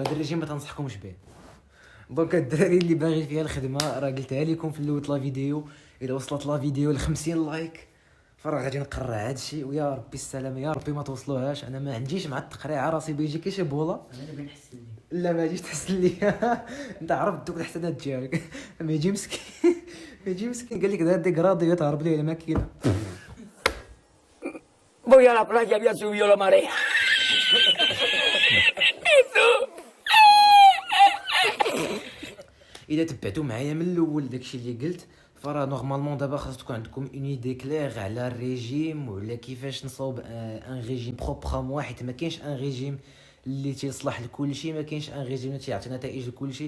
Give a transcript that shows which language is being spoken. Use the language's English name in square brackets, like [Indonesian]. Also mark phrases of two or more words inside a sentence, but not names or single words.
[Arabic] هذا الريجيم ما تنصحكمش به. دونك الدراري اللي باغي فيها الخدمه راه قلتها لكم في الاول [French] la vidéo, [Arabic] الا وصلت [French] la vidéo [Arabic] ل 50 لايك فراه غادي نقرع هادشي، ويا ربي السلامه يا ربي ما توصلوهاش. انا ما عنديش مع التقريع، راسي بيجي كي شي بوله. انا دابا نحسن لي لا ما جيش تحسن لي انت عرفت دوك الحسنات ديالك. ما يجي مسكين قال لك ديك راضيه تهرب ليه الماكينه. [Spanish] voy a la playa había subido la marea. [Arabic] اذا تبعتوا معايا من الاول داكشي اللي قلت فراه نورمالمون دابا خاص تكون عندكم [French] une idée claire [Arabic] على الريجيم وعلى كيفاش نصاوب [French] un régime proprement, [Arabic] حيت ما كاينش [French] un régime [Arabic] اللي تيصلح لكل شيء، ما كاينش [French] un régime [Arabic] اللي تيعطي نتائج لكل شيء.